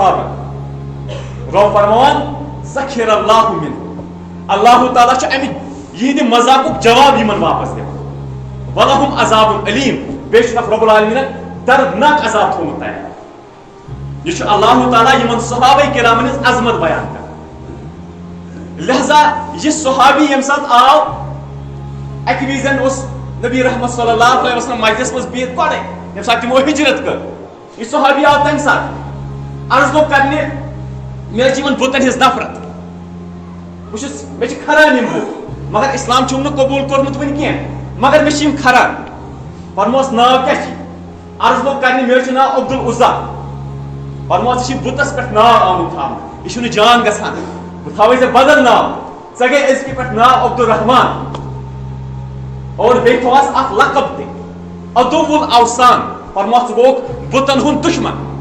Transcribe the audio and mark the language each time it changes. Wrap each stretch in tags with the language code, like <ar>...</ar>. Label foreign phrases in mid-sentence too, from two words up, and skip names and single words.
<ks>صحابن رۄب فرماوان</ks> <ar>ذخر اللہ منہُم</ar> <ks>اللہ تعالیٰ چھُ امہِ یِہنٛدِ مزاقُک جواب یِمن واپس دِوان</ks> <ar>ولہُم عذاب علیٖم</ar> <ks>بیٚیہِ چھُ رۄب العالمیٖنن دردناک عذاب تھوٚومُت تیار یہِ چھُ اللہ تعالیٰ یِمن صحابہ کرامن ہٕنٛز عظمت بیان کران لہذا یہِ صحابی ییٚمہِ ساتہٕ آو اکہ وزن اس نبی رحمت</ks> <ar>صلی اللہ علیہ وسلم</ar> <ks>مجلس مز بہت گۄڈے ییٚمہِ ساتہٕ تِمو ہجرت کٔر یہ صحابی آو تمہِ ساتہٕ عرض لوگ کرنہِ مےٚ چھِ یِمن بُتن ہٕنٛز نفرت بہٕ چھُس مےٚ چھِ کھران یِم بُت مگر اسلام چھُم نہٕ قبوٗل کوٚرمُت وٕنہِ کینٛہہ مگر مےٚ چھِ یِم کھران فرموس ناو کیٛاہ چھِ عرض لوگ کرنہِ مےٚ چھُ ناو عبدالعزا فرموس ژےٚ چھِ بُتس پٮ۪ٹھ ناو آمُت تھاونہٕ یہِ چھُنہٕ جان گژھان بہٕ تھاوے ژےٚ بدل ناو ژےٚ گٔے أزکہِ پٮ۪ٹھ ناو عبدالرحمان اور بیٚیہِ تھوہس اکھ لقب تہِ</ks> <ar>عدو الاوثان</ar> <ks>فرموس ژٕ گوٚوُکھ بُتن ہُنٛد دُشمن</ks>